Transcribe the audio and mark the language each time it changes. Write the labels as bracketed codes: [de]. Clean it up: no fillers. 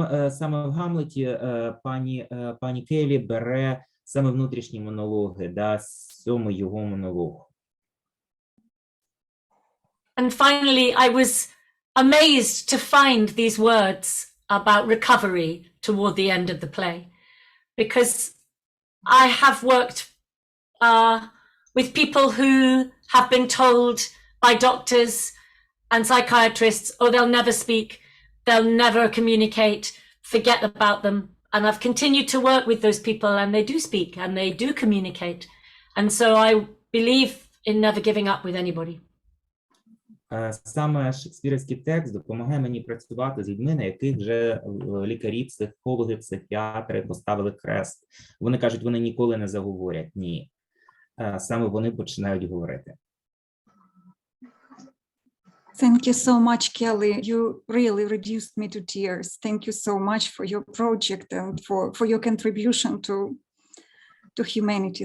[uk] Саме в Гамлеті пані Келлі бере саме внутрішні монологи, да, 7 його монолог. [en] And finally, I was amazed to find these words about recovery toward the end of the play, because I have worked with people who have been told by doctors and psychiatrists, oh, they'll never speak, they'll never communicate, forget about them. And I've continued to work with those people, and they do speak and they do communicate. And so I believe in never giving up with anybody. [uk] Саме шекспірівський текст допомагає мені працювати з людьми, на яких вже лікарі, психологи, психіатри поставили хрест. Вони кажуть, вони ніколи не заговорять. Ні. Саме вони починають говорити. [en] Thank you so much, Kelly. You really reduced me to tears. Thank you so much for your project and for your contribution to humanity.